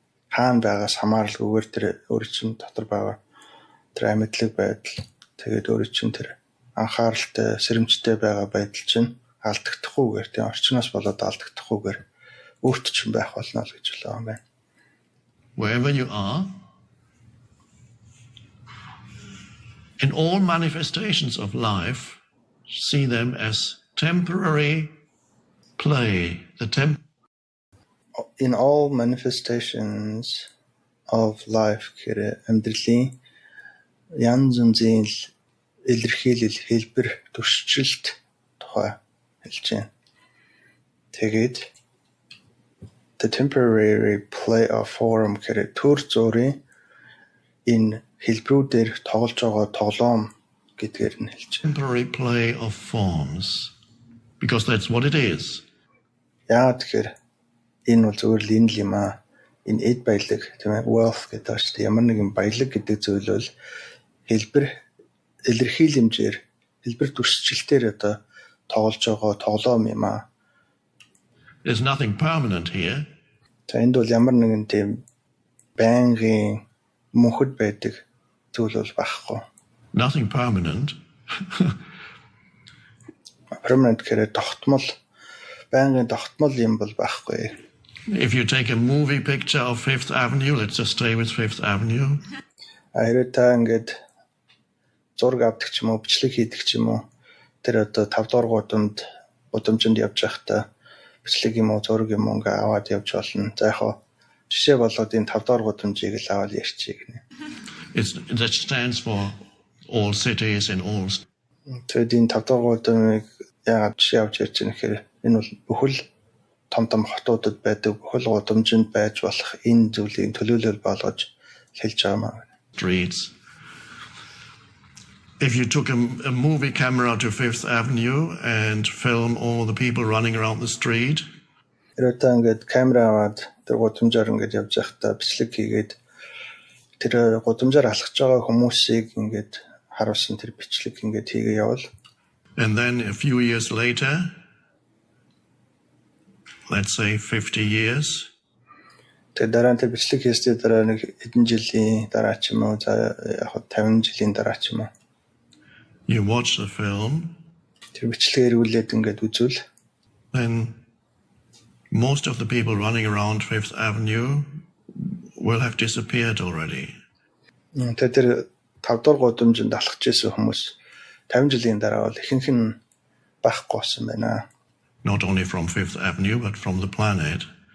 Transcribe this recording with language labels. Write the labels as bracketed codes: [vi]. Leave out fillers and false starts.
[mn] Хаан байгаас хамааралгүйгээр тэр өөрөө чинь дотор байгаа тэр амьдлаг байдал тэгээд өөрөө чинь тэр анхааралтай сэрэмжтэй байгаа байдал чинь алдагдахгүйгээр тийм орчноос болоод алдагдахгүйгээр өөрт чинь байх болно л гэж хэлээ юм байна. [en] Wherever you are, in all manifestations of life, see them as temporary play. In all manifestations of life [mn] гэхээр амьдралын янз бүрийн илэрхийлэл хэлбэр туршилт тухай хэлж байна. Тэгээд [en] the temporary play of form [mn] гэхээр төр зургийн энэ хэлбэрүүдээр тоглож байгаа тоглоом гэдгээр нь хэлж байна. [en] Temporary play of forms, because that's what it is. [mn] Яагаад тэгэхээр энэ бол зөвхөн л энэ юм аа. Энэ эд баялаг тийм ээ wealth гэдэг байна шүү дээ. Ямар нэгэн баялаг гэдэг зүйл бол хэлбэр илэрхийлэмжээр хэлбэр туршилтээр одоо тоглож байгаа тоглоом юм аа. [en] There's nothing permanent here. [mn] Энд бол ямар нэгэн тийм байнгын мөнхөд байдаг зүйл бол байхгүй. [en] Nothing permanent. [mn] Permanent гэхээр тогтмол байнгын тогтмол юм бол байхгүй. [en] If you take a movie picture of Fifth Avenue, let's just stay with Fifth Avenue. [mn] Хэрэг та ингээд зураг авдаг ч юм уу, бичлэг хийдэг ч юм уу. Тэр одоо 5 дугаар гудамжинд явж байхдаа бичлэг юм уу, зураг юм уу ингээ аваад явж болно. За яг жишээ болоод энэ 5 дугаар гудамжийг л аваад ярьчих гинэ. [en] That stands for all cities in all. [mn] Тэгээд энэ 5 дугаар гудамжийг яагаад жишээ авч ярьж байгаа нэхээр энэ бол бүхэл том хотуудад байдаг бүхэл гудамжинд байж болох энэ зүйлийн төлөөлөл болгож хэлж байгаа маа. [en] Streets. If you took a movie camera to Fifth Avenue and film all the people running around the street. [mn] Хэрэг та ингээд камера аваад тэр гудамжаар ингээд явж байхдаа бичлэг хийгээд тэр гудамжаар алхаж байгаа хүмүүсийг ингээд харуулсан тэр бичлэг ингээд хийгээ явал. [en] And then a few years later, let's say 50 years. [mn] Тэгээд дараа нь тэр бичлэг хийсний дараа нэг хэдэн жилийн дараа ч юм уу за яг 50 жилийн дараа ч юм уу. [en] You watch the film. [mn] Тэр бичлэгээр үлээд ингээд үзвэл [en] then most of the people running around Fifth Avenue will have disappeared already. [mn] Тэгээд тэр 5 дугаар гудамжинд алхаж ирсэн хүмүүс 50 жилийн дараа бол ихэнх нь байхгүй болсон байна. [en] Not only from Fifth Avenue but from the planet.